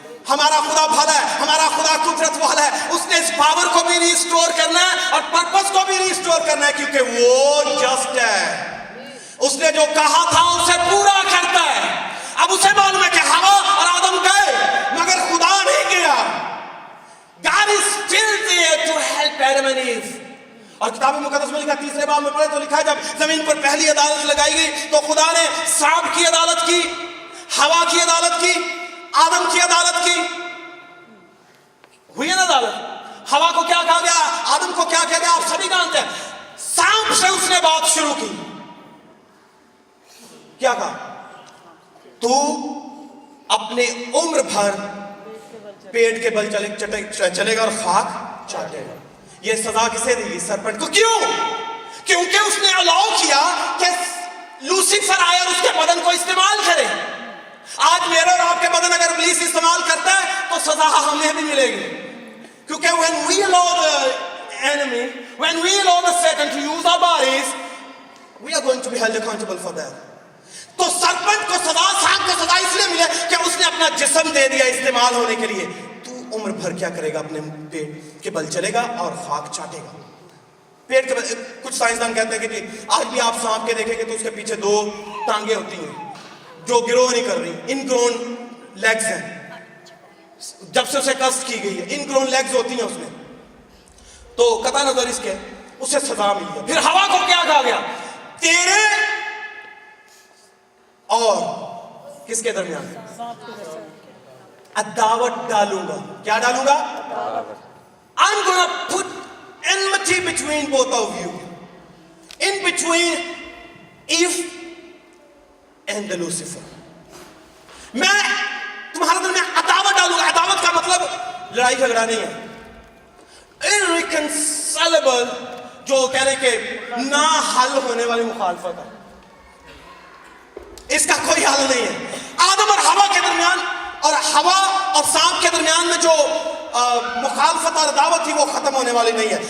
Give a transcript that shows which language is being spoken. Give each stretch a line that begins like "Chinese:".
Urdu: ہمارا خدا بھلا ہے, ہمارا خدا قدرت والا ہے. اس نے اس پاور کو بھی ریسٹور کرنا ہے اور پرپس کو بھی ریسٹور کرنا ہے, کیونکہ وہ جسٹ ہے. اس نے جو کہا تھا اسے پورا کرتا ہے. اب اسے معلوم ہے کہ ہوا اور آدم گئے مگر خدا نہیں گیا.
English: God is still there to help Adam and Eve.
Urdu: اور کتاب مقدس میں لکھا, تیسرے باب میں پڑھے تو لکھا ہے جب زمین پر پہلی عدالت لگائی گئی تو خدا نے سانپ کی عدالت کی, ہوا کی عدالت کی, آدم کی عدالت کی. ہوئی ہے نا عدالت. ہوا کو کیا کہا گیا, آدم کو کیا کہا گیا, آپ سبھی جانتے ہیں. سانپ سے اس نے بات شروع کی. کیا کہا, تو اپنے عمر بھر پیٹ کے بل چلے گا اور خاک چاٹے گا. یہ سزا کسے دی گئی؟ سرپنٹ کو. کیوں؟ کیونکہ اس نے الاؤ کیا کہ لوسیفر آئے اور اس کے بدن کو استعمال کرے. آج میرے اور آپ کے بدن اگر ابلیس استعمال کرتا ہے تو سزا ہمیں بھی ملے گی, کیونکہ
English: when we allow the enemy, when we allow the Satan to use our bodies, we are going to be held accountable for that.
Urdu: تو سرپنٹ کو سزا, سانپ کو سزا اس لیے ملے کہ اس نے اپنا جسم دے دیا استعمال ہونے کے لیے. تو عمر بھر کیا کرے گا, اپنے پیٹ کے بل چلے گا اور خاک چاٹے گا. پیٹ کے بل, کچھ سائنسدان کہتے ہیں کہ آج بھی آپ سانپ کے دیکھیں گے تو اس کے پیچھے 2 ٹانگیں ہوتی ہیں جو گرو نہیں کر رہی, ان گرون لیگز ہیں. جب سے اسے قصد کی گئی ہے ان گرون لیگز ہوتی ہیں اس میں. تو قطع نظر اس کے اسے سزا ملی ہے. پھر ہوا کو کیا کہا گیا, تیرے اور کس کے درمیان عداوت ڈالوں گا. کیا ڈالوں گا؟
English: I'm gonna put enmity between both of you, in between Eve and the Lucifer.
Urdu: میں تمہارے دل میں عداوت ڈالوں گا. عداوت کا مطلب لڑائی جھگڑا نہیں ہے. irreconcilable, جو کہنے کے نہ حل ہونے والی مخالفت ہے, اس کا کوئی حل نہیں ہے. آدم اور ہوا کے درمیان اور ہوا اور سانپ کے درمیان میں جو مخالفت اور عداوت تھی وہ ختم ہونے والی نہیں ہے.